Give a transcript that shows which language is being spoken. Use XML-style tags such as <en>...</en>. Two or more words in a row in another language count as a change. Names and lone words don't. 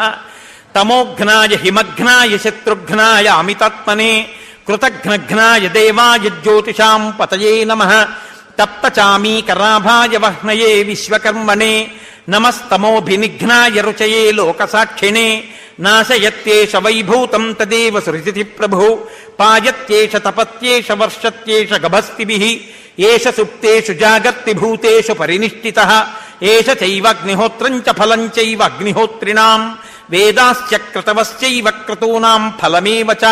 <sa>तमोघ्नाय हिमघ्नाय शत्रुघ्नाय अमितात्मने, कृतघ्नघ्नाय देवाय ज्योतिषां पतये नमः। तप्तचामीकराभाय वह्नये विश्वकर्मणे, नमस्तमोभिनिघ्नाय रुचये लोकसाक्षिणे। నాశయత్యేష వైభూతం తదేవ సృజతి ప్రభు పాయత్యేష తపత్యేష వర్షత్యేష గభస్తిభిః ఏష సుప్తేషు జాగర్తి భూతేషు పరినిష్ఠితః ఏష చైవాగ్నిహోత్రం చ ఫలం చైవ అగ్నిహోత్రిణాం వేదాశ్చ క్రతవశ్చైవ క్రతూనాం ఫలమేవ చ</sa>